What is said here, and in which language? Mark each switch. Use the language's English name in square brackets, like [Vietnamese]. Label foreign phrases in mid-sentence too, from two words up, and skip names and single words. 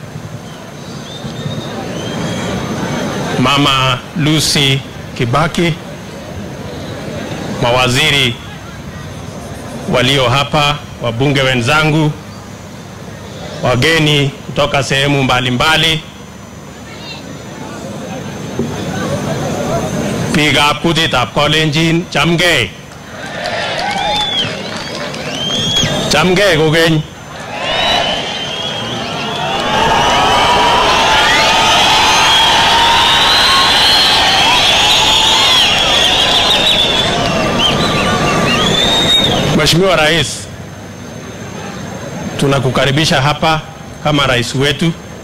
[Swahili] Mama Lucy Kibaki, mawaziri walio hapa, wabunge wenzangu, wageni kutoka sehemu mbalimbali, [Kalenjin] biikab kutitab Kalenjin, chamgei. Chamgei kokeny. [Swahili] Mheshimiwa Rais, tunakukaribisha hapa kama rais wetu